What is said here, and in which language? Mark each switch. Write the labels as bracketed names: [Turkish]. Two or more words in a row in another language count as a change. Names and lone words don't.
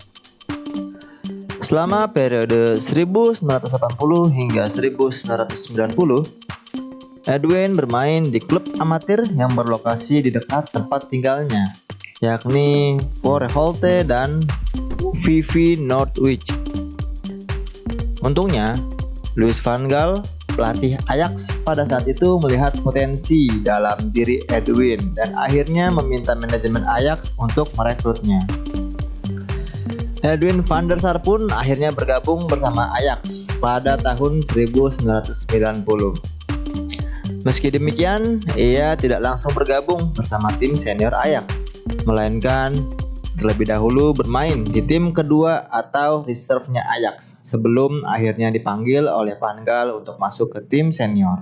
[Indonesian] Selama periode 1980 hingga 1990, Edwin bermain di klub amatir yang berlokasi di dekat tempat tinggalnya, yakni Voorhout dan VV Noordwijk. Untungnya, Louis van Gaal, pelatih Ajax pada saat itu melihat potensi dalam diri Edwin dan akhirnya meminta manajemen Ajax untuk merekrutnya. Edwin van der Sar pun akhirnya bergabung bersama Ajax pada tahun 1990. Meski demikian, ia tidak langsung bergabung bersama tim senior Ajax, melainkan terlebih dahulu bermain di tim kedua atau reserve-nya Ajax sebelum akhirnya dipanggil oleh Van Gaal untuk masuk ke tim senior.